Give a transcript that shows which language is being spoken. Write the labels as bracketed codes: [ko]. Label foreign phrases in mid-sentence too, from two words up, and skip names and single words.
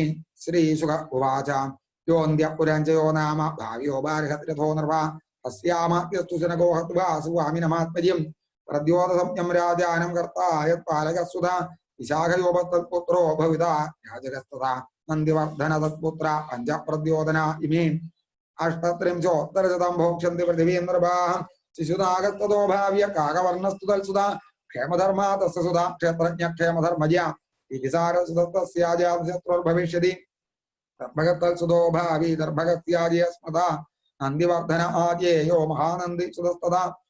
[sa] ശ്രീശുക ഉവാച യോന്ത്യ പുരഞ്ജയോ നാമ ഭാവ്യോ ബാർഹത്രഥോ നൃപ. അസ്യാമാത്യസ്തു ശനകോ ഹത്വാ സ്വാമിനമാത്മജിം. പ്രദ്യോതസംജ്ഞം രാജാനം കർത്തായ പാലകസുത. വിശാഖയോപത്തത്പുത്രോ ഭവിത രാജകസ്തത. നന്ദിവർദ്ധന തത്പുത്ര പഞ്ചപ്രദ്യോതന ഇമേ. अष्टत्रिंशोत्तरशतं भोक्ष्यन्ति पृथिवीन्द्रभाः शिशुनागस्ततो भाव्य काकवर्णस्तु तत्सुधा क्षेमधर्मा तस्य सुधा क्षेत्रज्ञ क्षेमधर्मज्ञा इति सारसुतस्याजातशत्रुर्भविष्यति दर्भगतल्सुतो भावी दर्भगत्याजय स्मृता नन्दिवर्धन आज्येयो महानन्दी सुतस्तदा